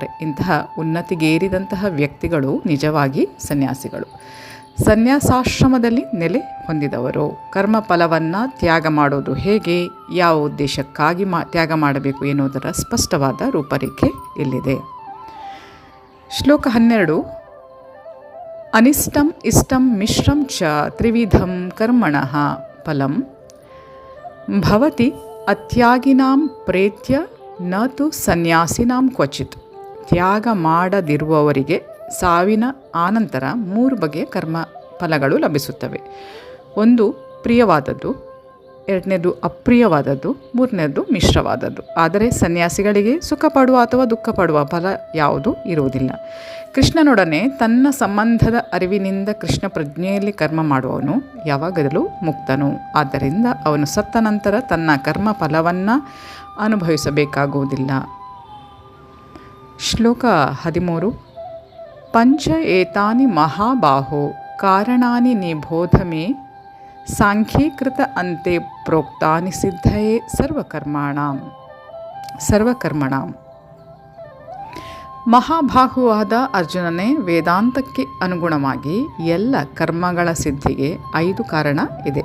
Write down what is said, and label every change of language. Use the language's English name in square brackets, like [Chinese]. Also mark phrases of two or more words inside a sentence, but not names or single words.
[Kannada] ಇಂತಹ ಉನ್ನತಿಗೇರಿದಂತಹ ವ್ಯಕ್ತಿಗಳು ನಿಜವಾಗಿ ಸನ್ಯಾಸಿಗಳು, ಸನ್ಯಾಸಾಶ್ರಮದಲ್ಲಿ ನೆಲೆ ಹೊಂದಿದವರು. ಕರ್ಮ ಫಲವನ್ನು ತ್ಯಾಗ ಮಾಡೋದು ಹೇಗೆ, ಯಾವ ಉದ್ದೇಶಕ್ಕಾಗಿ ತ್ಯಾಗ ಮಾಡಬೇಕು ಎನ್ನುವುದರ ಸ್ಪಷ್ಟವಾದ ರೂಪರೇಖೆ ಇಲ್ಲಿದೆ. [Sanskrit] ಶ್ಲೋಕ 12. ಅನಿಷ್ಟಂ ಇಷ್ಟಂ ಮಿಶ್ರಂ ಚ ತ್ರಿವಿಧಂ ಕರ್ಮಣಃ ಫಲಂ ಭವತಿ ಅತ್ಯಾಗಿನಾಂ ಪ್ರೇತ್ಯ ನ ತು ಸನ್ಯಾಸಿನಾಂ ಕ್ವಚಿತ್. [Kannada] ತ್ಯಾಗ ಮಾಡದಿರುವವರಿಗೆ ಸಾವಿನ ಆನಂತರ 3 ಬಗೆಯ ಕರ್ಮ ಫಲಗಳು ಲಭಿಸುತ್ತವೆ. ಒಂದು ಪ್ರಿಯವಾದದ್ದು, ಎರಡನೇದು ಅಪ್ರಿಯವಾದದ್ದು, ಮೂರನೇದು ಮಿಶ್ರವಾದದ್ದು. ಆದರೆ ಸನ್ಯಾಸಿಗಳಿಗೆ ಸುಖ ಪಡುವ ಅಥವಾ ದುಃಖ ಪಡುವ ಫಲ ಯಾವುದೂ ಇರುವುದಿಲ್ಲ. ಕೃಷ್ಣನೊಡನೆ ತನ್ನ ಸಂಬಂಧದ ಅರಿವಿನಿಂದ ಕೃಷ್ಣ ಪ್ರಜ್ಞೆಯಲ್ಲಿ ಕರ್ಮ ಮಾಡುವವನು ಯಾವಾಗಲೂ ಮುಕ್ತನು. ಆದ್ದರಿಂದ ಅವನು ಸತ್ತ ನಂತರ ತನ್ನ ಕರ್ಮ ಫಲವನ್ನು ಅನುಭವಿಸಬೇಕಾಗುವುದಿಲ್ಲ. ಶ್ಲೋಕ 13. [Sanskrit] ಪಂಚ ಏತಾನಿ ಮಹಾಬಾಹೋ ಕಾರಣಾನಿ ನಿಬೋಧ ಮೇ ಸಾಂಖ್ಯೀಕೃತ ಅಂತೆ ಪ್ರೋಕ್ತಾನಿ ಸಿದ್ಧಯೇ ಸರ್ವಕರ್ಮಣಾಂ. [Kannada] ಮಹಾಬಾಹುವಾದ ಅರ್ಜುನನೇ, ವೇದಾಂತಕ್ಕೆ ಅನುಗುಣವಾಗಿ ಎಲ್ಲ ಕರ್ಮಗಳ ಸಿದ್ಧಿಗೆ 5 ಕಾರಣ ಇದೆ.